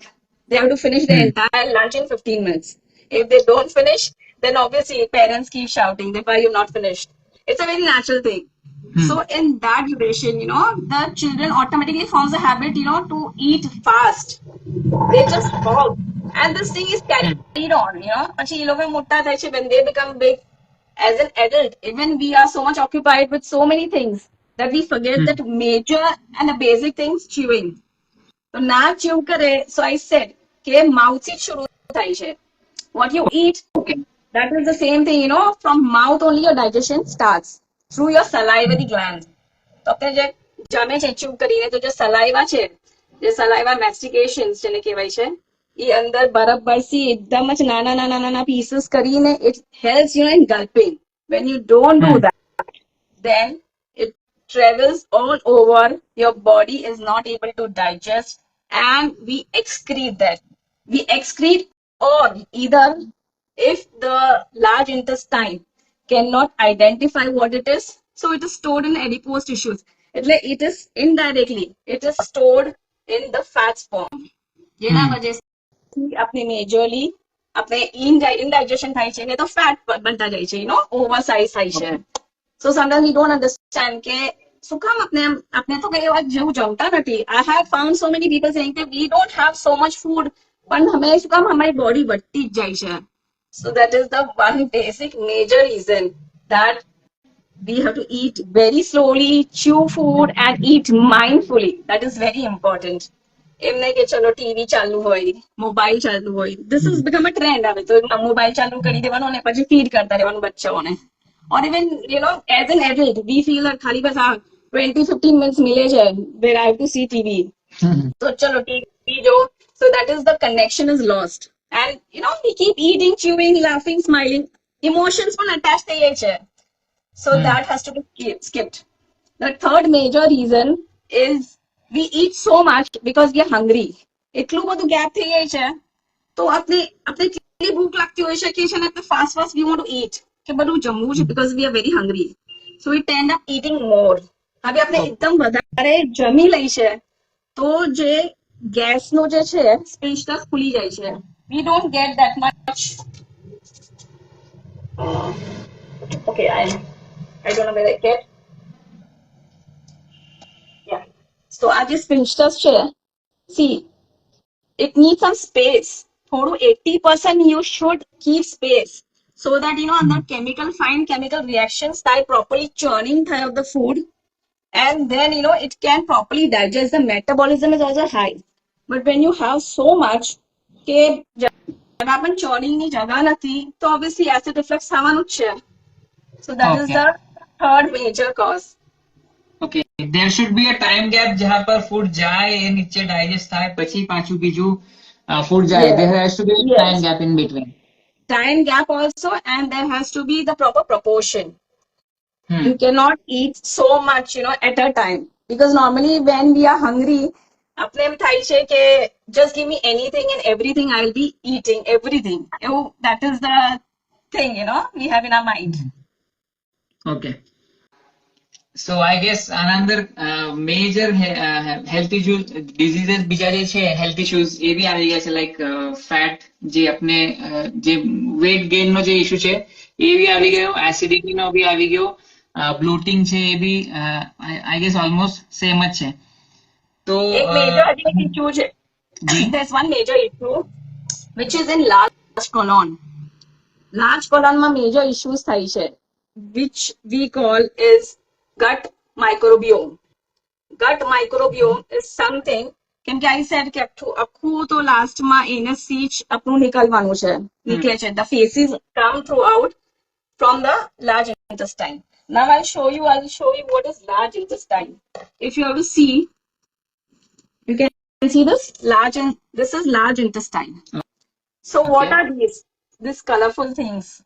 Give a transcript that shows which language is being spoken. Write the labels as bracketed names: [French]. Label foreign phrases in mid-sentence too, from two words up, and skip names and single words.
[English] They have to finish the entire lunch in 15 minutes. If they don't finish, then obviously parents keep shouting that why you've not finished. It's a very natural thing. So in that duration, the children automatically forms a habit, to eat fast. They just fall. And this thing is carried on, [Gujarati] પછી એ લોકો મોટા થાય છે, [English] when they become big. As an adult, even we are so much occupied with so many things that we forget that major and a basic things, chewing. So [Gujarati] na chew kare, [English] so I said ke mouth [Hindi] से शुरू [Gujarati] થાય છે. [English] What you eat, that is the same thing, from mouth only your digestion starts, through your salivary glands. [Gujarati] તો આપણે જે જમે છે chew કરીને, તો જે saliva છે, જે [English] saliva mastications [Gujarati] જેને કહેવાય છે, એ અંદર બરાબરથી એકદમ જ નાના નાના નાના pieces કરીને [English] it helps you in gulping. When you don't do that, then it travels all over your body, is not able to digest, and we excrete that. We excrete, or either if the large intestine cannot identify what it is, so it is stored in adipose tissues. It is indirectly, it is stored in the fats form. [Gujarati] જેના વજહથી આપણે મેજરલી આપણે indigestion થાય છે ને તો ફેટ બનતા જાય છે, ઓવરસાઇઝ થાય છે. [English] So sometimes we don't understand [Gujarati] કે શું કામ આપણે તો કઈ વાત જેવું જમતા નથી. [English] I have found so many people saying that we don't have so much food, [Gujarati] પણ અમે શું કામ અમારી બોડી વધતી જ જાય છે. [English] So that is the one basic major reason that we have to eat very slowly, chew food, and eat mindfully. That is very important. [Gujarati] એમ નહીં કે ચલો ટીવી ચાલુ હોય, મોબાઈલ ચાલુ હોય. [English] This has become a trend. [Gujarati] હવે તો મોબાઈલ ચાલુ કરી દેવાનો અને પછી ફીડ કરતા રહેવાનું બચ્ચાઓને. [English] Or even, as an adult, we feel that [Gujarati] ખાલી બસ [English] 20-15 minutes [Hindi] मिले है [English] where I have to see TV. [Gujarati] So chalo TV jo. [English] So that is the connection is lost. And we keep eating, chewing, laughing, smiling. [Gujarati] Emotions પણ attached થઈ જાય છે. [English] So that has to be skipped. The third major reason is we eat so much because we are hungry. [Gujarati] એટલું બધું gap થઈ જાય છે તો આપણે કેટલી ભૂખ લાગતી હોય છે કે છે ને [English] fast we want to eat [Gujarati] કે બધું જમવું છે [English] because we are very hungry. So we tend up eating more. [Gujarati] હવે આપણે એકદમ વધારે જમી લઈ છે તો જે ગેસનો જે છે સ્પેશિયસ ખુલી જાય છે. [English] We don't get that much. Okay, I don't know where I get. Yeah. So [Gujarati] આ જે sphincters છે, [English] see, it needs some space. થોડું 80% you should keep space so that અંદર fine chemical reactions થાય, properly churning થાય of the food, and then it can properly digest. The metabolism is also high. But when you have so much [Gujarati] કે જગા પણ churning ની જગા નથી તો [English] obviously acid reflux [Gujarati] થવાનું જ છે. [English] So that is the third major cause. Okay, there should be a time gap [Hindi] जहाँ पर food जाए ये नीचे [English] digest [Gujarati] થાય પછી પાછું બીજું food જાય. [English] There has to be a time gap in between. Time gap also, and there has to be the proper proportion. You cannot eat so much at a time, because normally when we are hungry [Gujarati] આપણે એમ થાય છે કે [English] just give me anything and everything, I'll be eating everything. That is the thing we have in our mind. Okay. So I guess another major health issues, diseases [Gujarati] બીજા જે છે [English] health issues [Gujarati] એ બી આવી ગયા છે, like fat જે આપણે જે [English] weight gain [Gujarati] નો જે issue છે એ બી આવી ગયો, acidity નો બી આવી ગયો, bloating છે એ બી [English] I guess almost same [Gujarati] જ છે. તો એક major issue છે. [English] There's one major issue which is in large colon. Large colon [Gujarati] માં [English] major issues [Gujarati] થાય છે, [English] which we call is gut microbiome. Gut microbiome is something, [Gujarati] કેમ કે [English] I said [Gujarati] કે આખું તો last માં anus થી જ આપણું નીકળવાનું છે, નીકળે છે. [English] The feces come throughout from the large intestine. Now I'll show you what is large intestine. If you have to see, you can see this this is large intestine. So what are these colorful things?